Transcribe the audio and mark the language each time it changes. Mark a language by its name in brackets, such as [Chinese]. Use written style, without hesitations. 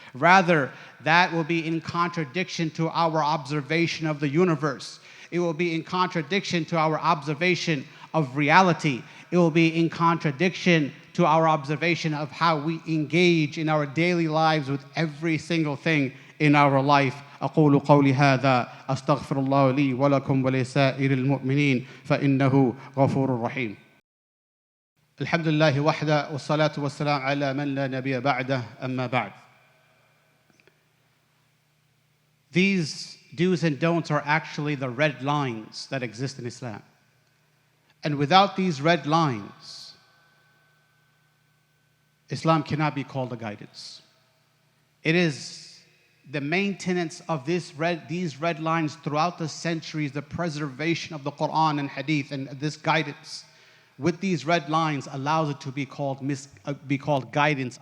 [English] Rather, that will be in contradiction to our observation of the universe. It will be in contradiction to our observation of reality. It will be in contradiction to our observation of how we engage in our daily lives with every single thing in our life. [Arabic] أقول قولي هذا أستغفر الله لي ولكم ولسائر المؤمنين فإنه غفور رحيم. الحمد لله وحده والصلاة والسلام على من لا نبي بعده أما بعد. [English] These do's and don'ts are actually the red lines that exist in Islam. And without these red lines, Islam cannot be called a guidance. It is the maintenance of these red lines throughout the centuries, the preservation of the Quran and Hadith and this guidance with these red lines allows it to be called guidance.